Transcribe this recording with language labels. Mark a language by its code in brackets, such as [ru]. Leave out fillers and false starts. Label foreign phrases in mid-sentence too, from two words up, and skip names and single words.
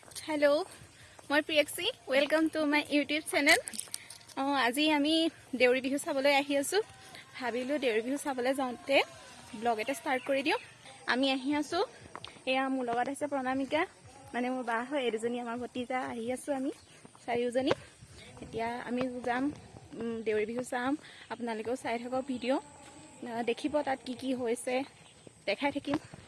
[as] हेलो मैं प्रियक्षी [en] welcome to my YouTube channel [as] আজি আমি দেউৰী বিহু চাবলৈ আহি আছো ভাবিলো দেউৰী বিহু চাবলৈ যাওঁতে ব্লগ এটা ষ্টাৰ্ট কৰি দিওঁ আমি আহি আছো এয়া মোৰ লগত আছে প্ৰণামিকা মানে মোৰ বা হয় এজনী আমাৰ ভতিজা আহি আছো আমি চাৰিজনী এতিয়া আমি যাম দেউৰী বিহু চাম আপোনালোকেও চাই থাকক ভিডিও দেখিব তাত কি কি হৈছে দেখাই থাকিম